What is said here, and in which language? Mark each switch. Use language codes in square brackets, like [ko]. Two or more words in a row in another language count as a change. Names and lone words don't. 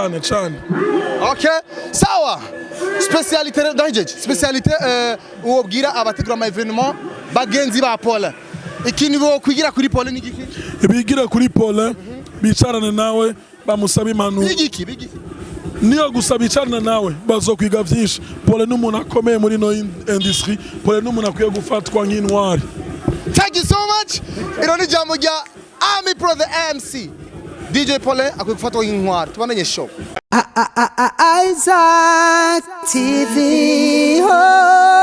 [rn] Okay sawa specialité ndahejeje specialité wobwira abategura ama evenement bagenzi ba Paulin ikindi bo kwigira kuri Paulin n'igiki bigira kuri Paulin bicarane nawe bamusaba impanuro n'igiki niyo gusa bicarana nawe bazokwiga byinshi Paulin n'umuntu akomeye muri no industry Paulin n'umuntu akwiye gufatwa nk'intwari. [en] Thank you so much. [rn] Iro ni jambo rya Ami Pro the MC DJ Paulin akwiye gufatwa nk'intwari tubamenye show Isaac TV.